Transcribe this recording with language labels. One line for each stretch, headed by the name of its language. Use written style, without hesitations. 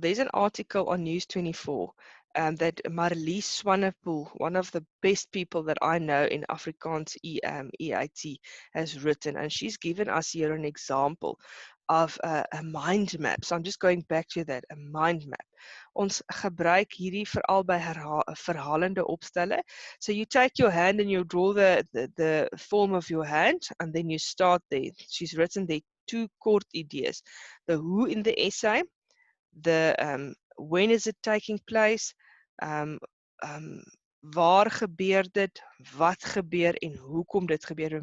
English: There's an article on News 24 that Marlies Swanepoel, one of the best people that I know in Afrikaans EIT, has written, and she's given us here an example of a mind map. So I'm just going back to that, a mind map.
Afrikaans: Ons gebruik hierdie veral by verhalende opstelle.
English: So you take your hand and you draw the form of your hand, and then you start there. She's written there two kort ideas: the who in the essay, the when is it taking place, um, um,
Afrikaans: waar gebeur dit, wat gebeur en hoekom dit gebeur.